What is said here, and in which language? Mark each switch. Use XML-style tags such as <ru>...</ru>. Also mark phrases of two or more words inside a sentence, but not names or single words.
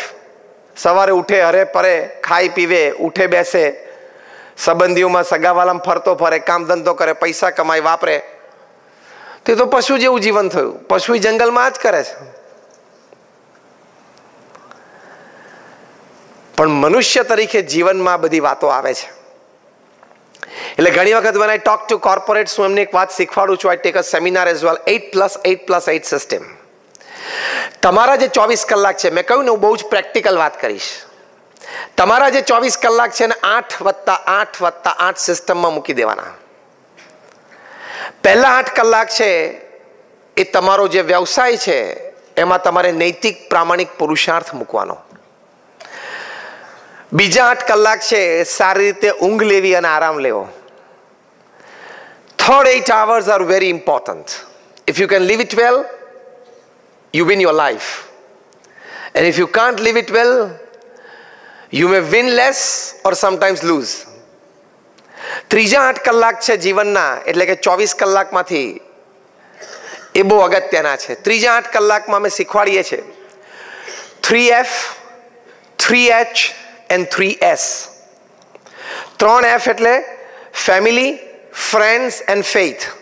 <gu>સવારે ઉઠે, હરે પરે, ખાઈ પીવે, ઉઠે બેસે, સંબંધીઓમાં સગાવાલામાં ફરતો ફરે, કામ ધંધો કરે, પૈસા કમાય, વાપરે. તે તો પશુ જેવું જીવન થયું. પશુ જંગલમાં જ કરે છે. પણ મનુષ્ય તરીકે જીવનમાં બધી વાતો આવે છે. એટલે ઘણી વખત</gu> <en>when I talk to corporates,</en> <gu>હું એમને એક વાત શીખવાડું છું.</gu> <en>I take a seminar as well, 8+8+8 system.</en> <gu>તમારા જે 24 કલાક છે, મેં કહ્યું ને હું બહુ જ પ્રેક્ટિકલ વાત કરીશ. તમારા જે 24 કલાક છે ને 8+8+8 સિસ્ટમમાં મૂકી દેવાના. પહેલા 8 કલાક છે એ તમારો જે વ્યવસાય છે એમાં તમારે નૈતિક પ્રામાણિક પુરુષાર્થ મૂકવાનો. બીજા 8 કલાક છે સારી રીતે ઊંઘ લેવી અને આરામ લેવો.</gu> <en>Third 8 hours are very important. If you can live it well, you win your life. And if you can't live it well, you may win less or sometimes lose.</en> <gu>ત્રીજા 8 કલાક છે જીવનના, એટલે કે 24 કલાકમાંથી એ બહુ અગત્યના છે. ત્રીજા 8 કલાકમાં અમે શીખવાડીએ છીએ</gu> <en>3F, 3H and 3S.</en> <gu>3F એટલે</gu> <en>family, friends and faith.</en>